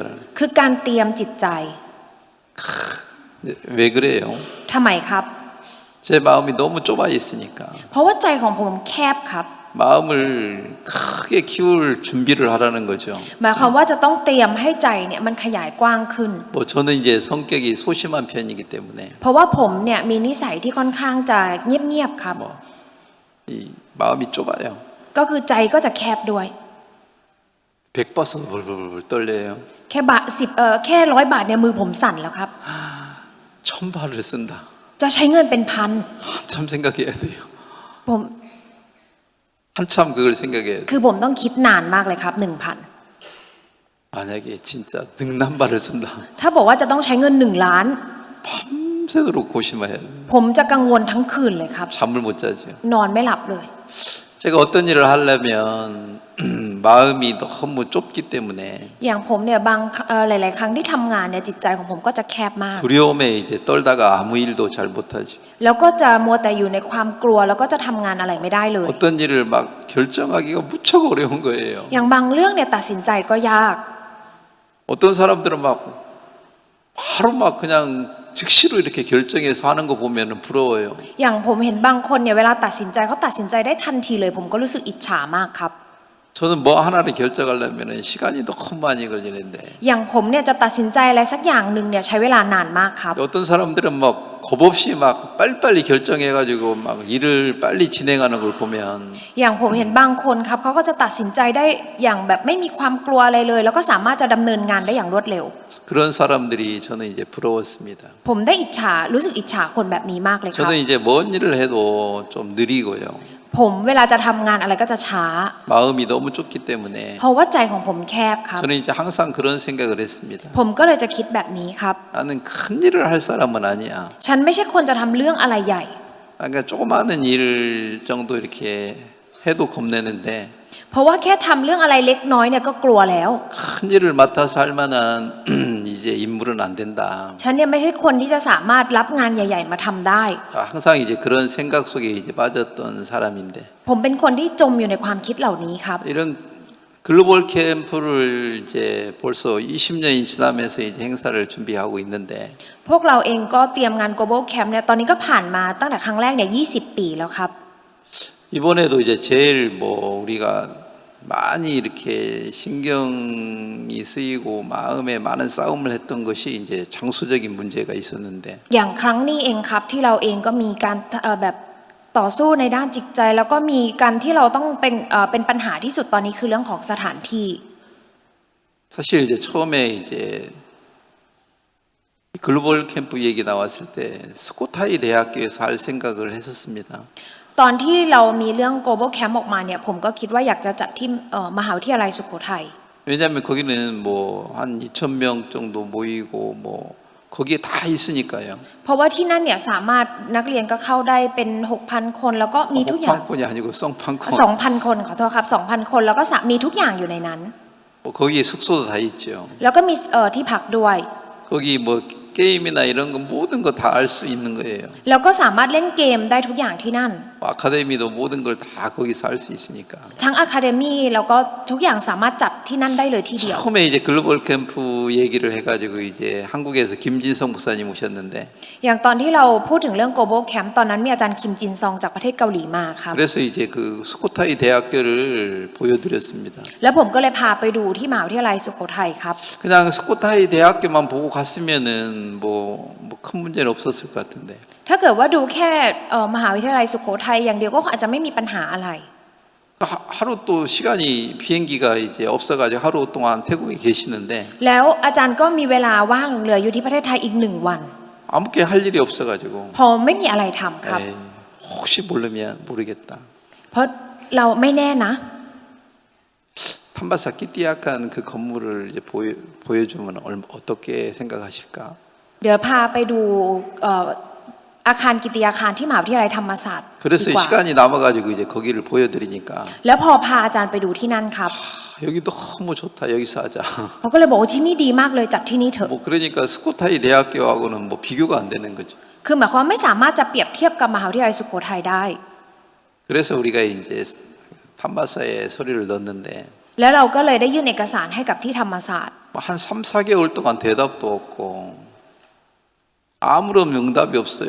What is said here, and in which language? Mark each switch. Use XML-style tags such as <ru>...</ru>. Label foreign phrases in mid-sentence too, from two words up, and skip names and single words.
<th>คือการเตรียมจิตใจ</th> <ko>왜 그래요?</ko> <th>ทำไมครับ</th> <ko>제 마음이 너무 좁아 있으니까.</ko> <th>เพราะว่าใจของผมแคบครับ</th> <ko>마음을 크게 키울 준비를 하라는 거죠.</ko> <th>หมายความว่าจะต้องเตรียมให้ใจเนี่ยมันขยายกว้างขึ้น</th> <ko>뭐 저는 이제 성격이 소심한 편이기 때문에</ko> <th>เพราะว่าผมเนี่ยมีนิสัยที่ค่อนข้างจะเงียบๆครับ</th> <ko>이 마음이 좁아요.</ko> <th>ก็คือใจก็จะแคบด้วย</th> <ko>100 받아서 벌벌벌 떨려요.</ko> <th>แค่แค่100 บาทเนี่ยมือผมสั่นแล้วครับ</th> <ko>1,000바를 쓴다.</ko> <th>จะใช้เงินเป็นพัน</th> <ko>한참 생각해야 돼요.</ko> <th>ผม</th> <ko>한참 그걸 생각해야 돼요.</ko> <th>คือผมต้องคิดนานมากเลยครับ</th> <ko>만약에 진짜 능난바를 쓴다.</ko> <th>ถ้าบอกว่าจะต้องใช้เงิน1 ล้าน</th> <ko>밤새도록 고심해야 돼요.</ko> <th>ผมจะกังวลทั้งคืนเลยครับ</th> <ko>잠을 못 자죠.</ko> <th>นอนไม่หลับเลย</th> <ko>제가 어떤 일을 하려면 마음이 너무 좁기 때문에</ko> <th>อย่างผมเนี่ยหลาย ๆ ครั้งที่ทำงานเนี่ยจิตใจของผมก็จะแคบมาก</th> <ko>두려움에 이제 떨다가 아무 일도 잘 못하죠.</ko> <th>แล้วก็จะมัวแต่อยู่ในความกลัวแล้วก็จะทำงานอะไรไม่ได้เลย</th> <ko>어떤 일을 막 결정하기가 무척 어려운 거예요.</ko> <th>อย่างบางเรื่องเนี่ยตัดสินใจก็ยาก</th> <ko>어떤 사람들은 막 바로 막 그냥 즉시로 이렇게 결정해서 하는 거 보면은 부러워요.</ko> <th>อย่างผมเห็นบางคนเนี่ยเวลาตัดสินใจเขาตัดสินใจได้ทันทีเลยผมก็รู้สึกอิจฉามากครับ</th> <ko>저는 뭐 하나를 결정하려면은 시간이 너무 많이 걸리는데</ko> <th>อย่างผมเนี่ยจะตัดสินใจอะไรสักอย่างหนึ่งเนี่ยใช้เวลานานมากครับ</th> <ko>어떤 사람들은 막 겁없이 막 빨리빨리 결정해가지고 막 일을 빨리 진행하는 걸 보면</ko> <th>อย่างผมเห็นบางคนครับเขาก็จะตัดสินใจได้อย่างแบบไม่มีความกลัวอะไรเลย แล้วก็สามารถจะดำเนินงานได้อย่างรวดเร็ว</th> <ko>그런 사람들이 저는 이제 부러웠습니다.</ko> <th>ผมได้อิจฉารู้สึกอิจฉาคนแบบนี้มากเลยครับ</th> <ko>저는 이제 먼 일을 해도 좀 느리고요.</ko> <th>ผมเวลาจะทำงานอะไรก็จะช้า</th> <ko>마음이 너무 좁기 때문에</ko> <th>เพราะว่าใจของผมแคบครับ</th> <ko>저는 이제 항상 그런 생각을 했습니다.</ko> <th>ผมก็เลยจะคิดแบบนี้ครับ</th> <ko>나는 큰 일을 할 사람은 아니야.</ko> <th>ฉันไม่ใช่คนจะทำเรื่องอะไรใหญ่</th> <ko>그러니까 조그마한 일 정도 이렇게 해도 겁내는데</ko> <th>เพราะว่าแค่ทำเรื่องอะไรเล็กน้อยเนี่ยก็กลัวแล้ว</th> <ko>큰 일을 맡아서 할 만한 이제 인물은 안 된다.</ko> <th>ฉันเนี่ยไม่ใช่คนที่จะสามารถรับงานใหญ่ ๆ มาทำได้</th> <ko>항상 이제 그런 생각 속에 이제 빠졌던 사람인데</ko> <th>ผมเป็นคนที่จมอยู่ในความคิดเหล่านี้ครับ</th> <ko>이런 글로벌 캠프를 이제 벌써 20년이 지나면서 이제 행사를 준비하고 있는데</ko> <th>พวกเราเองก็เตรียมงาน Global Camp เนี่ยตอนนี้ก็ผ่านมาตั้งแต่ครั้งแรกเนี่ย20 ปีแล้วครับ</th> <ko>이번에도 이제 제일 뭐 우리가 많이 이렇게 신경이 쓰이고 마음에 많은 싸움을 했던 것이 이제 장소적인 문제가 있었는데</ko> <th>อย่างครั้งนี้เองครับที่เราเองก็มีการแบบต่อสู้ในด้านจิตใจ แล้วก็มีการที่เราต้องเป็นปัญหาที่สุดตอนนี้คือเรื่องของสถานที่</th> <ko>사실 이제 처음에 이제 글로벌 캠프 얘기 나왔을 때 스코타이 대학교에서 할 생각을 했었습니다.</ko> <th>ตอนที่เรามีเรื่อง Global Camp ออกมาเนี่ยผมก็คิดว่าอยากจะจัดที่มหาวิทยาลัยสุโขทัย</th> <ko>왜냐하면 거기는 뭐 한 2,000명 정도 모이고 뭐 거기에 다 있으니까요.</ko> <th>เพราะว่าที่นั่นเนี่ยสามารถนักเรียนก็เข้าได้เป็น 6,000 คนแล้วก็มีทุกอย่าง</th> <ko>6,000건이 아니고 썽판건.</ko> <th>2,000 คนขอโทษครับ 2,000 คนแล้วก็มีทุกอย่างอยู่ในนั้น</th> <ko>거기에 숙소도 다 있죠.</ko> <th>แล้วก็มีที่พักด้วย</th> <ko>거기 뭐 게임이나 이런 거 모든 거 다 알 수 있는 거예요.</ko> <th>แล้วก็สามารถเล่นเกมได้ทุกอย่างที่นั่น</th> <ko>아카데미도 모든 걸 다 거기서 할 수 있으니까.</ko> <th>ทั้งอะคาเดมี่แล้วก็ทุกอย่างสามารถจัดที่นั่นได้เลยทีเดียว</th> <ko>처음에 이제 글로벌 캠프 얘기를 해가지고 이제 한국에서 김진성 목사님 오셨는데</ko> <th>อย่างตอนที่เราพูดถึงเรื่อง Global Camp ตอนนั้นมีอาจารย์คิมจินซองจากประเทศเกาหลีมาครับ</th> <ko>그래서 이제 그 스코타이 대학교를 보여드렸습니다.</ko> <th>แล้วผมก็เลยพาไปดูที่มหาวิทยาลัยสุโขทัยครับ</th> <ko>그냥 스코타이 대학교만 보고 갔으면은 뭐 큰 문제는 없었을 것 같은데</ko> <th>ถ้าเกิดว่าดูแค่มหาวิทยาลัยสุโขทัยอย่างเดียวก็อาจจะไม่มีปัญหาอะไร</th> <ko>하루 또 시간이 비행기가 이제 없어가지고 하루 동안 태국에 계시는데</ko> <th>แล้วอาจารย์ก็มีเวลาว่างเหลืออยู่ที่ประเทศไทยอีก1 วัน</th> <ko>아무게 할 일이 없어가지고</ko> <th>พอไม่มีอะไรทำครับ</th> <ko>에이, 혹시 모르면 모르겠다.</ko> <th>เพราะเราไม่แน่นะ</th> <ko>탐바사 끼띠약한 그 건물을 이제 보여주면 어떻게 생각하실까?</ko> <th>เดี๋ยวพาไปดูอาคารกิติยาคารที่มหาวิทยาลัยธรรมศาสตร์</th> <ko>그래서</ko> <th>ดีกว่า</th> <ko>시간이 남아가지고 이제 거기를 보여드리니까</ko> <th>แล้วพอพาอาจารย์ไปดูที่นั่นครับ</th> <ko>여기 너무 좋다 여기서 하자.</ko> <th>เขาก็เลยบอกว่าที่นี่ดีมากเลยจัดที่นี่เถอะ</th> <ko>뭐 그러니까 스코타이 대학교하고는 뭐 비교가 안 되는 거죠.</ko> <th>คือหมายความว่าไม่สามารถจะเปรียบเทียบกับมหาวิทยาลัยสุโขทัยได้</th> <ko>그래서 우리가 이제 탐바사에 서류를 넣었는데</ko> <th>แล้วเราก็เลยได้ยื่นเอกสารให้กับที่ธรรมศาสตร์</th> <ko>한 3, 4개월 동안 대답도 없고 아무런 응답이 없어요.</ko>